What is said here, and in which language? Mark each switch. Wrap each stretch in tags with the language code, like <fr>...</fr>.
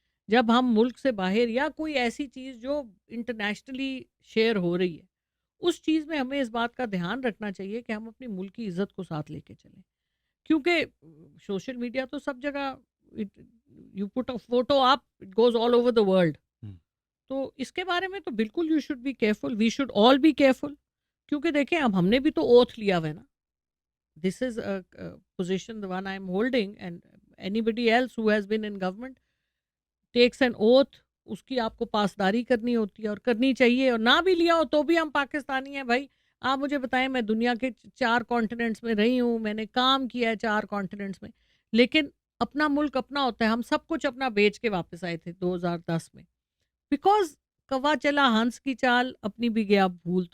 <ur>جب ہم ملک سے باہر یا کوئی ایسی چیز جو انٹرنیشنلی شیئر ہو رہی ہے, اس چیز میں ہمیں اس بات کا دھیان رکھنا چاہیے کہ ہم اپنی ملک کی عزت کو ساتھ لے کے چلیں. کیونکہ سوشل میڈیا تو سب جگہ,</ur> <en>You put a photo up, it goes all over the world.</en> <ur>تو اس کے بارے میں تو بالکل</ur> <en>You should be careful, we should all be careful.</en> <ur>کیونکہ دیکھیں اب ہم نے بھی تو اوتھ لیا ہوا ہے نا.</ur> <en>This is a position the one I am holding, and anybody else who has been in government takes an oath.</en> <ur>اس کی آپ کو پاسداری کرنی ہوتی ہے اور کرنی چاہیے, اور نہ بھی لیا ہو تو بھی ہم پاکستانی ہیں بھائی. آپ مجھے بتائیں, میں دنیا کے 4 کانٹیننٹس میں رہی ہوں, میں نے کام کیا ہے 4 کانٹیننٹس میں, لیکن اپنا ملک اپنا ہوتا ہے. ہم سب کچھ اپنا بیچ کے واپس آئے تھے 2010 میں, بیکاز کوا چلا ہنس کی چال اپنی بھی گیا بھول.</ur>